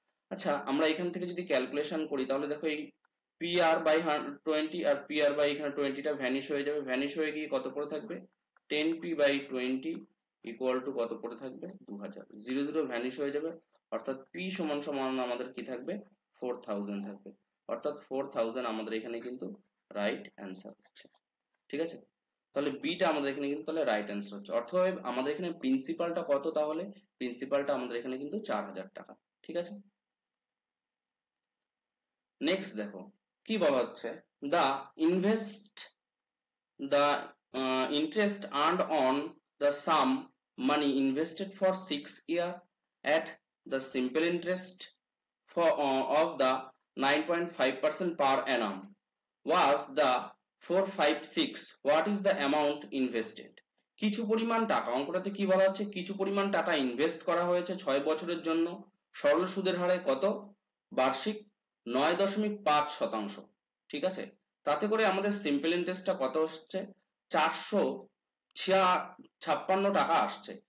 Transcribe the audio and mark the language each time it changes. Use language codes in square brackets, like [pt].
[bn] আচ্ছা, আমরা এখান থেকে যদি ক্যালকুলেশন করি তাহলে দেখো এই P আর by 20 আর P আর by এখানে 20টা ভ্যানিশ হয়ে যাবে, ভ্যানিশ হয়ে গিয়ে কত পড়ে থাকবে 10p বাই 20 ইকুয়াল টু কত পড়ে থাকবে 2000, 0 0 ভ্যানিশ হয়ে যাবে, অর্থাৎ p সমান সমান আমাদের কি থাকবে 4000 থাকবে, অর্থাৎ 4000 আমাদের এখানে কিন্তু রাইট অ্যান্সার হচ্ছে। ঠিক আছে, তাহলে বিটা আমাদের এখানে কিন্তু তাহলে রাইট অ্যান্সার হচ্ছে। অর্থাৎ আমাদের এখানে প্রিন্সিপালটা কত, তাহলে প্রিন্সিপালটা আমাদের এখানে কিন্তু 4,000 টাকা। ঠিক আছে, নেক্সট দেখো কি বলা হচ্ছে, [en] The invest the interest earned on the sum money invested for 6 years at the simple interest of the 9.5% per annum was the 456. What is the amount invested? [bn] কিছু পরিমাণ টাকা, অঙ্কটাতে কি বলা হচ্ছে, কিছু পরিমাণ টাকা ইনভেস্ট করা হয়েছে 6 বছরের জন্য সরল সুদের হারে কত, বার্ষিক 9.5%। ঠিক আছে, তাতে করে আমাদের সিম্পল ইন্টারেস্টটা কত হচ্ছে, 456 টাকা আসছে।